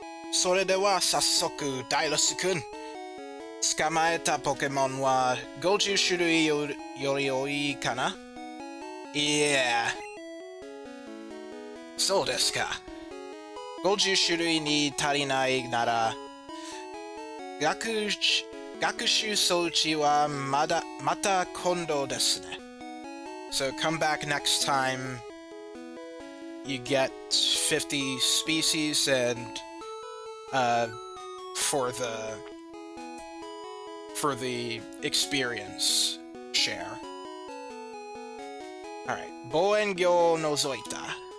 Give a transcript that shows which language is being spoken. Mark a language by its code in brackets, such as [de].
[ja] それでは早速、ダイロス君。捕まえたポケモンは50種類より多いかな？いや、そうですか。 50種類に足りないなら、学習装置はまた今度ですね。 [en] So come back next time you get 50 species and for the experience share. [ja] Alright, 望遠鏡を覗いた。